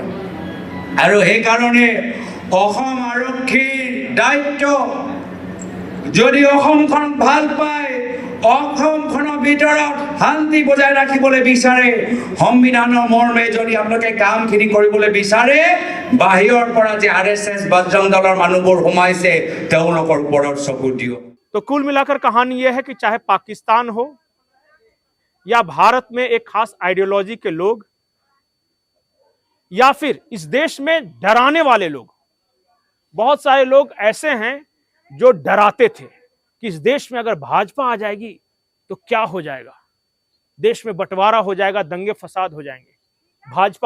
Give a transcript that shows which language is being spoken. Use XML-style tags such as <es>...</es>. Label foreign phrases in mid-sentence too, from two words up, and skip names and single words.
<as>আৰু এই কাৰণে অসম আৰক্ষীৰ দায়িত্ব, যদি অসমখন ভাল পায়, অসমখনৰ ভিতৰত শান্তি বজাই ৰাখিবলৈ বিচাৰে, সংবিধানৰ মৰ্মে যদি আপোনালোকে কামখিনি কৰিবলৈ বিচাৰে, বাহিৰৰ পৰা যে আৰএসএস বজৰং দলৰ মানুহবোৰ সোমাইছে তেওঁলোকৰ ওপৰত চকু দিয়ক।</as> <hi>तो कुल मिलाकर कहानी यह है कि चाहे पाकिस्तान हो या भारत में एक खास आइडियोलॉजी के लोग या फिर इस देश में डराने वाले लोग, बहुत सारे लोग ऐसे हैं जो डराते थे कि इस देश में अगर भाजपा आ जाएगी तो क्या हो जाएगा, देश में बंटवारा हो जाएगा, दंगे फसाद हो जाएंगे।</hi>